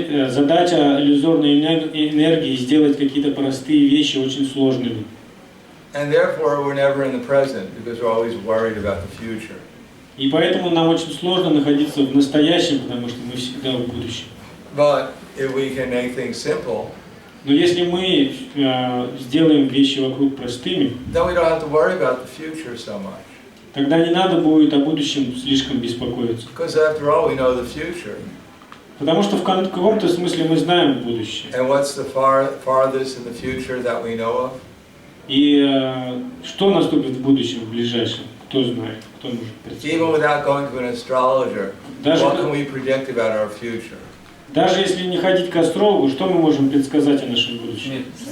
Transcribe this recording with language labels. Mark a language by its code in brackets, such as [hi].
[ru] Задача иллюзорной энергии сделать какие-то простые вещи очень сложными. [en] And therefore, we're never in the present because we're always worried about the future. [ru] И поэтому нам очень сложно находиться в настоящем, потому что мы всегда в будущем. [en] But if we can make things simple, [ru] но если мы сделаем вещи вокруг простыми, [en] then we don't have to worry about the future so much. [ru] Тогда не надо будет о будущем слишком беспокоиться. [en] Because after all, we know the future. [ru] Потому что в каком-то смысле мы знаем будущее. [en] And what's the farthest in the future that we know of? [ru] И что наступит в будущем, в ближайшем? Кто знает, кто может предсказать? [en] Even without going to an astrologer, what can we predict about our future? [ru] Даже если не ходить к астрологу, что мы можем предсказать о нашем будущем?